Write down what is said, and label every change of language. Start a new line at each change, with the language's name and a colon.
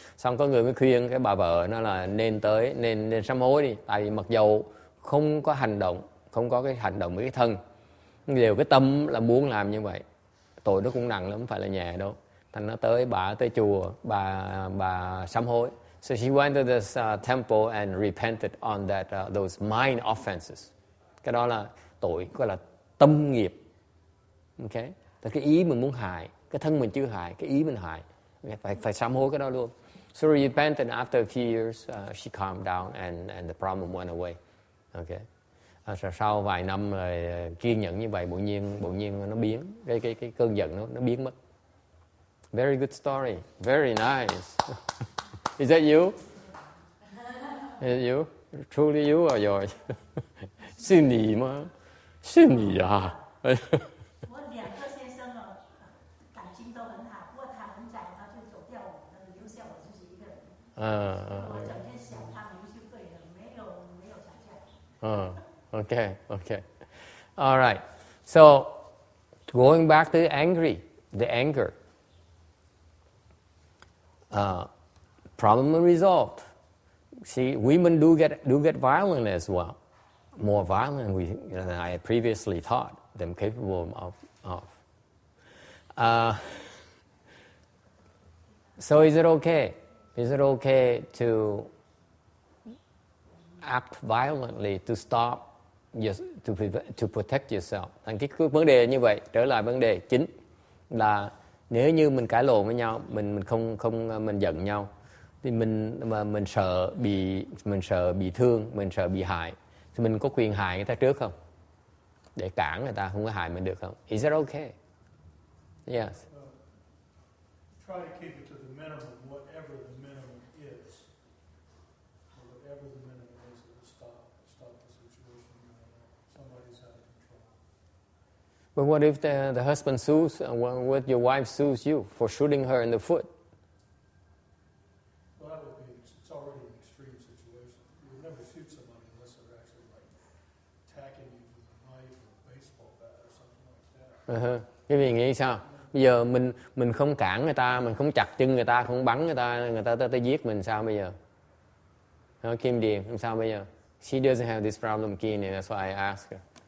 Vietnamese: Xong có người mới khuyên cái bà vợ nó là nên sám hối đi, tại vì mặc dầu không có cái hành động với cái thân, đều cái tâm là muốn làm như vậy, tội nó cũng nặng lắm, không phải là nhẹ đâu. Thành nó tới chùa, bà sám hối.
English: So she went to this temple and repented on those mind offenses.
Vietnamese: Cái đó là tội, gọi là tâm nghiệp. Okay? Cái ý mình muốn hại, cái thân mình chưa hại, cái ý mình hại, phải sám hối cái đó luôn.
English: So repented, and after a few years, she calmed down and the problem went away. Okay.
Vietnamese: Sau vài năm rồi kiên nhẫn như vậy, bỗng nhiên nó biến, cái cơn giận nó biến mất.
English: Very good story. Very nice. Is that you? Is it you? Truly you or yours?
Chinese: 是你吗？是你啊。我两个先生哦，感情都很好，不过他很早他就走掉了，留下我自己一个人。我整天想他们就对了，没有吵架。
English: Okay. All right. So going back to the anger. Problem resolved. See, women do get violent as well, more violent than I had previously thought them capable of. So is it okay? Is it okay to act violently to stop, to protect yourself?
Vietnamese: Thành cái vấn đề như vậy, trở lại vấn đề chính là nếu như mình cãi lộn với nhau, mình giận nhau, thì mình sợ bị thương, mình sợ bị hại, thì mình có quyền hại người ta trước không? Để cản người ta không có hại mình được không?
English: Is that okay? Yes. Try to keep it to the minimum, whatever the minimum is. Or whatever the minimum is, it will stop the situation. Somebody's out of control. But what if the husband sues, what your wife sues you for shooting her in the foot? Well, that would be, it's already an extreme situation. You would never shoot somebody unless they're actually like attacking you with a knife or a baseball bat or something like that.
Vietnamese: Cái vì nghĩ sao? Bây giờ mình không cản người ta, mình không chặt chân người ta, không bắn người ta tới giết mình, sao bây giờ? Kim Điền, sao bây giờ?
English: She doesn't have this problem, Kim, and that's why I ask her.